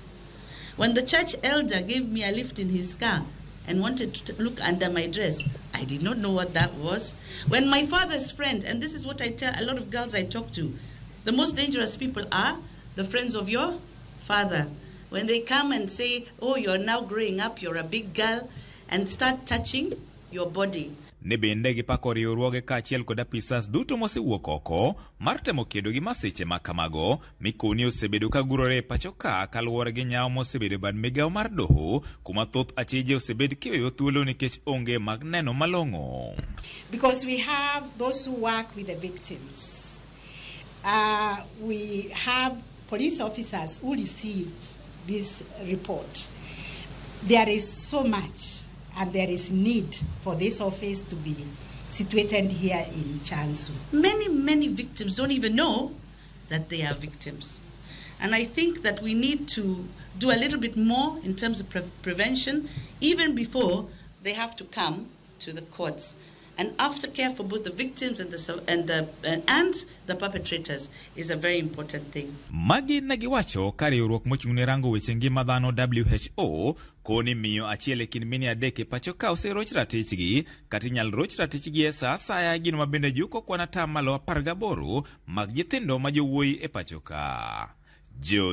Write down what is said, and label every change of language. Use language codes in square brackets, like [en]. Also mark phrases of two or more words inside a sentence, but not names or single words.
[en] When the church elder gave me a lift in his car and wanted to look under my dress, I did not know what that was. When my father's friend, and this is what I tell a lot of girls I talk to, the most dangerous people are the friends of your father. When they come and say, oh, you're now growing up, you're a big girl, and start touching your body. [luo] Ne bende gipako riwruoge kaachiel kod apisas duto mosewuok oko mar temo kedo gi masiche makamago mikoni osebedo ka gurore e pacho ka kaluwore gi nyawo mosebedo bad migawo mar doho kuma thoth achije osebed kiweyo thuolo nikech onge mag neno malong'o. [en] Because we have those who work with the victims. We have police officers who receive this report. There is so much and there is need for this office to be situated here in Shanzu. Many victims don't even know that they are victims. And I think that we need to do a little bit more in terms of prevention, even before they have to come to the courts. And aftercare for both the victims and the perpetrators is a very important thing. [luo] Magi nagiwacho ka riwruok mochung'ne rango weche ngima dhano WHO koni miyo achiel e kind mine adek e pacho ka oseroch ratichgi kata inyal roch ratichgi e sa asaya, gino mabende juko kwan atamalo 18 mag nyithindo ma jowuoyi e pacho ka.